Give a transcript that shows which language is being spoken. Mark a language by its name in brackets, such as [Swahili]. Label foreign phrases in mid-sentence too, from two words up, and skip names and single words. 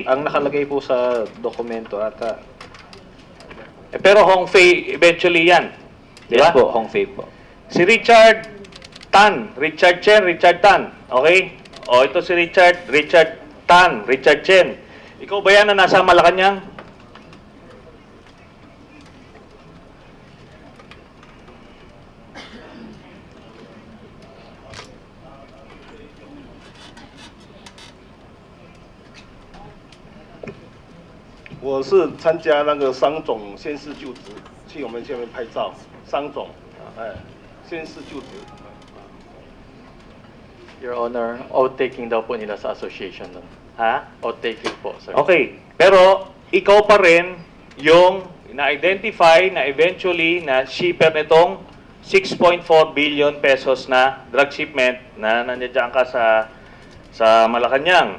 [Filipino] ang nakalagay po sa dokumento ata. Pero Hong Fei eventually yan. Di Yes ba? po, Hong Fei po. Si Richard Tan, Richard Chen, Richard Tan. Okay? O ito si Richard Tan, Richard Chen. Ikaw ba yan na nasa Malacanang? [Chinese] 我是参加那个商总宣誓就职，去我们下面拍照。商总，宣誓就职。 [English] Your Honor, [Filipino] outtaking daw po nila sa association nun. Ha? Outtaking po, sir. Okay. Pero ikaw pa rin yung na-identify na eventually na shipper nitong 6.4 billion pesos na [English] drug shipment [Filipino] na nandiyan ka sa Malacanang.